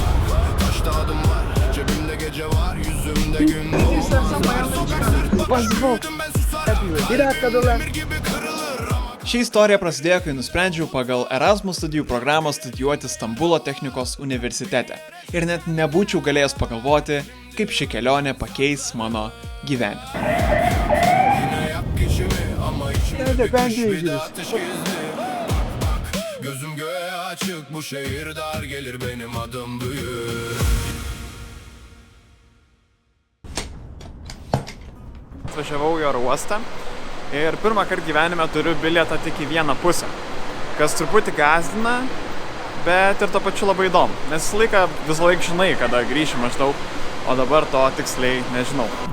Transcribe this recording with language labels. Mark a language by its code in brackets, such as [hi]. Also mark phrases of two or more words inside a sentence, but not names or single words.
[lt] Ši istorija prasidėjo, kai nusprendžiau pagal Erasmus studijų programą studijuoti Stambulo technikos universitete. Ir net nebūčiau galėjęs pagalvoti, kaip ši kelionė pakeis mano gyvenimą. [tr] Gözüm göğe açık, bu şehir dar gelir, benim adım büyük. [lt] Atvažiavau į oro uostą ir pirmą kartą gyvenime turiu bilietą tik į vieną pusę, kas truputį gąsdina, bet ir to pačiu labai įdomu, nes visą laiką žinai, kada grįši maždaug, o dabar to tiksliai nežinau.